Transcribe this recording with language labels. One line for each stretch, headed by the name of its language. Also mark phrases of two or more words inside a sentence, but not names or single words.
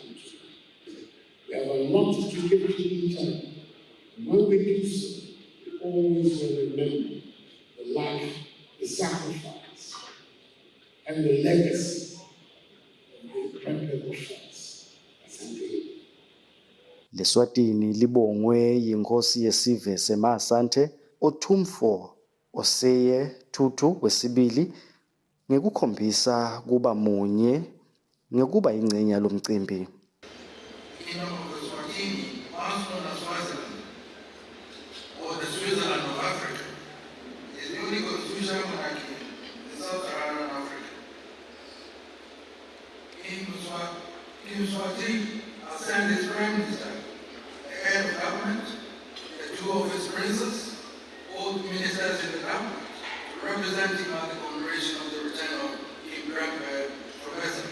English: We have a lot to give to each other. And when we do so, we always will remember the life, the sacrifice, and the legacy of the incredible friends.
Swati: LeSwatini libongwe yinkosi yesive sema-Asante Otumfuo Osei Tutu wesibili ngekukhombisa kuba munye ngekuba ingcenye yalomcimbi.
English: Kingdom of Eswatini, once known as Swaziland, or the Switzerland of Africa, is the only constitutional monarchy in Sub-Saharan Africa. King Eswatini assigned his prime minister, the head of government, the two of his princes, all ministers in the government, to represent him at the commemoration of the return of King Prempeh Professor.